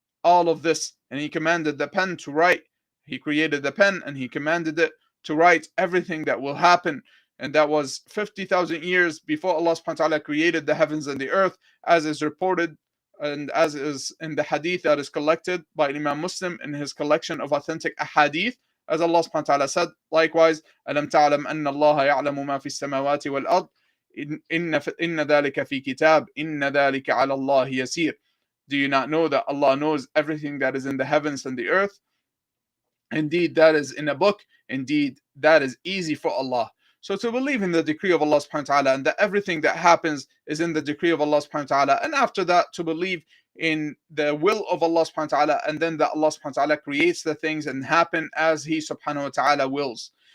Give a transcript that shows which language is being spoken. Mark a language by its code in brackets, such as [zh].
[en] all of this, and he commanded the pen to write. He created the pen and he commanded it to write everything that will happen. And that was 50,000 years before Allah subhanahu wa ta'ala created the heavens and the earth, as is reported and as is in the hadith that is collected by Imam Muslim in his collection of authentic ahadith. As Allah subhanahu wa ta'ala said, likewise, [ar] أَلَمْ تَعْلَمْ أَنَّ اللَّهَ يَعْلَمُ مَا فِي السَّمَاوَاتِ وَالْأَرْضِ إِنَّ ذَلِكَ فِي كِتَابٍ إِنَّ ذَلِكَ عَلَى اللَّهِ يَسِيرٌ. [en] Do you not know that Allah knows everything that is in the heavens and the earth? Indeed, that is in a book. Indeed, that is easy for Allah. So to believe in the decree of Allah subhanahu wa ta'ala, and that everything that happens is in the decree of Allah subhanahu wa ta'ala, and after that to believe in the will of Allah subhanahu wa ta'ala, and then that Allah subhanahu wa ta'ala creates the things and happen as He subhanahu wa ta'ala wills.